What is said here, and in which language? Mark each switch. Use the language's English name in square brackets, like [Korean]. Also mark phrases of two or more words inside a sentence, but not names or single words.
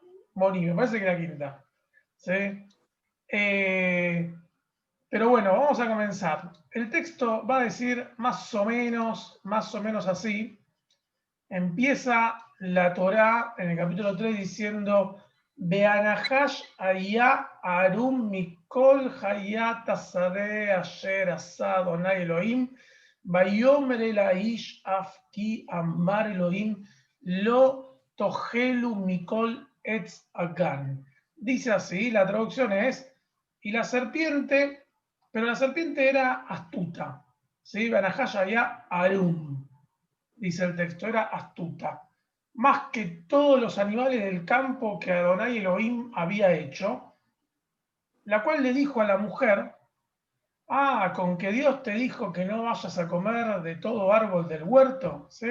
[Spanish] Moni, me parece que la quinta. ¿Sí? Pero bueno, vamos a comenzar. El texto va a decir más o menos así. Empieza la Torá en el capítulo 3 diciendo [Hebrew] והנחש היה ערום מכל חית השדה אשר עשה אדני אלהים ויאמר אל האשה אף כי אמר אלהים לא תאכלו מכל עץ הגן. [Spanish] Dice así, la traducción es, y la serpiente, pero la serpiente era astuta, ¿sí? [Hebrew] והנחש היה ערום, [Spanish] dice el texto, era astuta, más que todos los animales del campo que Adonai Elohim había hecho, la cual le dijo a la mujer, con que Dios te dijo que no vayas a comer de todo árbol del huerto, ¿sí?